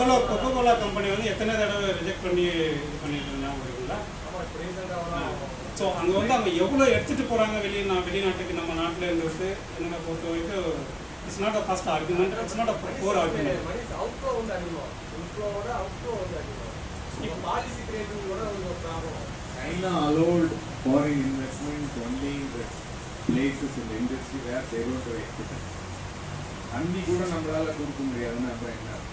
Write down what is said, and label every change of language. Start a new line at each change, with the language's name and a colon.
Tamil: Coca Cola company வந்து எத்தனை தடவை ரிஜெக்ட் பண்ணி இது பண்ணிட்டு இருந்தாங்க. ஸோ அங்கே வந்து அவங்க எவ்வளோ எடுத்துகிட்டு போகிறாங்க வெளிநாட்டுக்கு நம்ம நாட்டில் இருந்தது என்னோட பொறுத்த வரைக்கும்
English: It's not a first argument, it's not a core argument. China allowed foreign investment only in the places in the industry where they don't have expertise.
Tamil: அன்னி கூட நம்மளால கொடுக்க முடியாதுன்னு அப்புறம் என்ன?